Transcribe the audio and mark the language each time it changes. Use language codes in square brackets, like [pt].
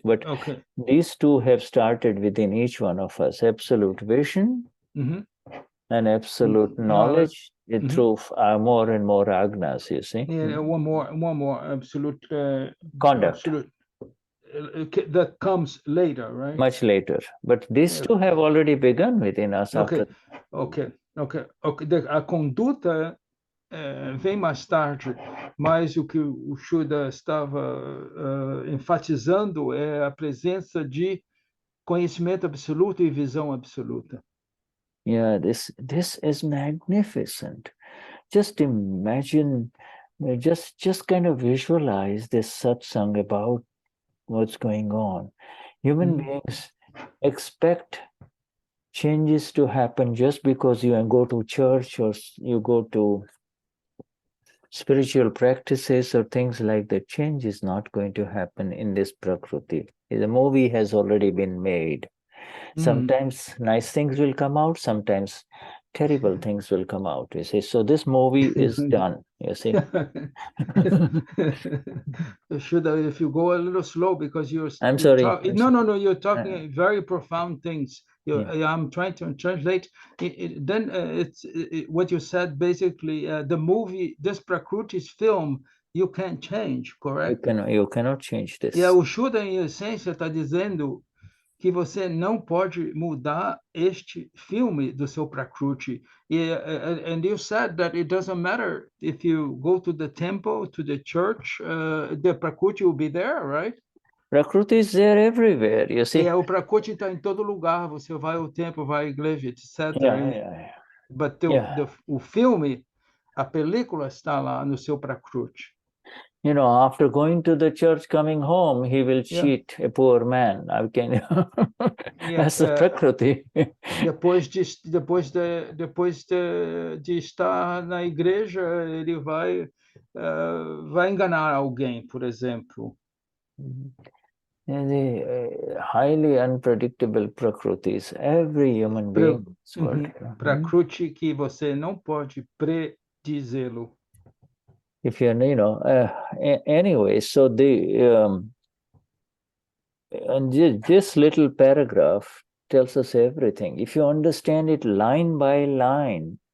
[en] But these two have started within each one of us: absolute vision and absolute knowledge. Through more and more agnas, you see. One more absolute conduct. Absolute, that comes later, right? Much later, but these two have already begun within us. Okay. [pt] A conduta vem mais tarde, mas o que o Shuddha estava enfatizando é a presença de conhecimento absoluto e visão absoluta. [en] Yeah, this is magnificent. Just imagine, just kind of visualize this satsang about what's going on. Human beings expect changes to happen just because you go to church or you go to spiritual practices or things like that. Change is not going to happen in this Prakruti. The movie has already been made. Sometimes nice things will come out, sometimes terrible things will come out, you see. So this movie is done, you see. Shuddha, if you go a little slow, because you're sorry. No, you're talking very profound things. I'm trying to translate. Then what you said, basically, the movie, this Prakruti's film, you can't change, correct? You cannot change this. [pt] O Shuddha, em essência, está dizendo que você não pode mudar este filme do seu Prakruti. [en] And you said that it doesn't matter if you go to the temple, to the church, the Prakruti will be there, right? Prakruti is there everywhere, you see. [pt] O Prakruti está em todo lugar. Você vai ao templo, vai à igreja, etc. [en] But [pt] o filme, a película está lá no seu Prakruti. [en] After going to the church, coming home, he will cheat a poor man. That's the Prakruti. [pt] Depois de estar na igreja, ele vai enganar alguém, por exemplo. [en] The highly unpredictable Prakrutis, every human being. [pt] Prakruti que você não pode predizê-lo. [en] If anyway, so this little paragraph tells us everything. If you understand it line by line,